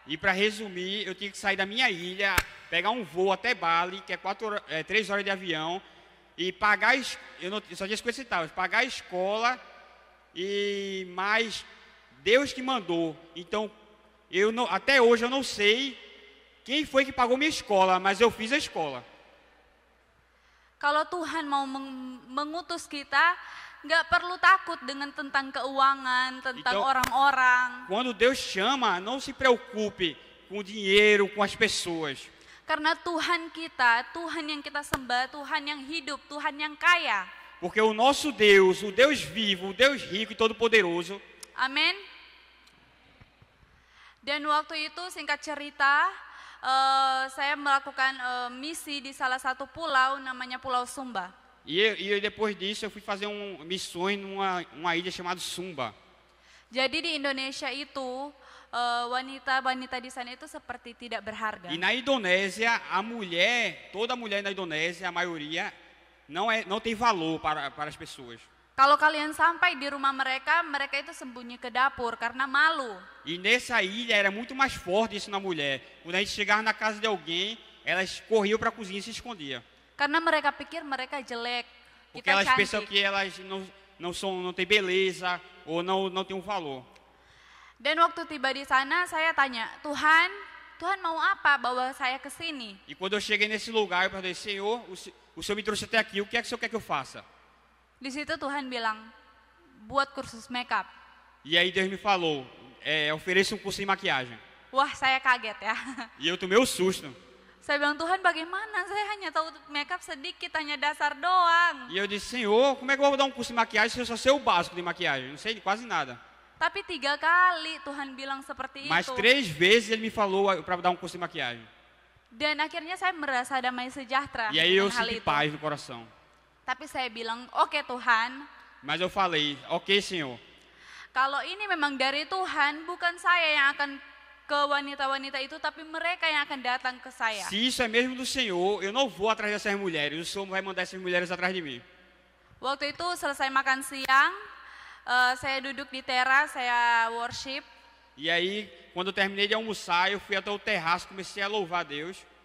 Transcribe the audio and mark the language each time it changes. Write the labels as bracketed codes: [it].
[pt] E para resumir, eu tinha que sair da minha ilha, pegar um voo até Bali, que é 3 horas de avião, e pagar, eu só tinha 50 centavos, pagar a escola e mais Deus que mandou. Então, até hoje eu não sei quem foi que pagou minha escola, mas eu fiz a escola. [id] Kalau Tuhan mau mengutus kita, nggak perlu takut dengan tentang keuangan, tentang [pt] Então, [id] orang-orang. [pt] Quando Deus chama, não se preocupe com o dinheiro, com as pessoas. [id] Karena Tuhan kita, Tuhan yang kita sembah, Tuhan yang hidup, Tuhan yang kaya. [pt] Porque o nosso Deus, o Deus vivo, o Deus rico e todo-poderoso. [id] Amin. Dan waktu itu singkat cerita, saya melakukan misi di salah satu pulau namanya Pulau Sumba. [pt] E depois disso eu fui fazer missões numa ilha chamada Sumba. [id] Jadi di Indonesia itu wanita-wanita di sana itu seperti tidak berharga. [pt] E na Indonésia, toda mulher na Indonésia, a maioria, não tem valor para as pessoas. [id] Kalau kalian sampai di rumah mereka, mereka itu sembunyi ke dapur karena malu. [pt] E nessa ilha era muito mais forte isso na mulher. Quando a gente chegava na casa de alguém, elas corriam para a cozinha e se escondiam. [id] Karena mereka pikir mereka jelek, [pt] Porque [id] kita [pt] elas pensam [id] cantik. [pt] que elas não têm beleza ou não têm um valor. [id] Dan waktu tiba di sana, saya tanya, Tuhan mau apa bawa saya ke sini? [pt] E quando eu cheguei nesse lugar, eu perguntei, Senhor, o Senhor me trouxe até aqui, o que é que o Senhor quer que eu faça? [id] Di situ Tuhan bilang, buat kursus makeup. [pt] E aí Deus me falou, ofereça um curso de maquiagem. [id] Wah, saya kaget ya. [pt] E eu tomei um susto. [id] Saya bilang, Tuhan bagaimana? Saya hanya tahu makeup sedikit, hanya dasar doang. [pt] E eu disse, Senhor, como é que eu vou dar um curso de maquiagem se eu só sei o básico de maquiagem? Não sei quase nada. [id] Tapi 3 kali Tuhan bilang seperti [pt] Mas [id] itu. [pt] 3 vezes Ele me falou para dar um curso de maquiagem. [id] Dan akhirnya saya merasa damai sejahtera [pt] E aí eu [id] dengan hal [pt] senti [id] itu. [pt] paz no coração. [id] Tapi saya bilang, oke Tuhan, [pt] Mas eu falei, ok, Senhor. [id] kalau ini memang dari Tuhan, bukan saya yang akan ke wanita-wanita itu, tapi mereka yang akan datang ke saya. [pt] Se isso é mesmo do Senhor, eu não vou atrás dessas mulheres. O Senhor vai mandar essas mulheres atrás de mim. [id] Waktu itu selesai makan siang, saya duduk di teras, saya worship. [pt] E aí, quando eu terminei de almoçar, eu fui até o terraço, comecei a louvar a Deus.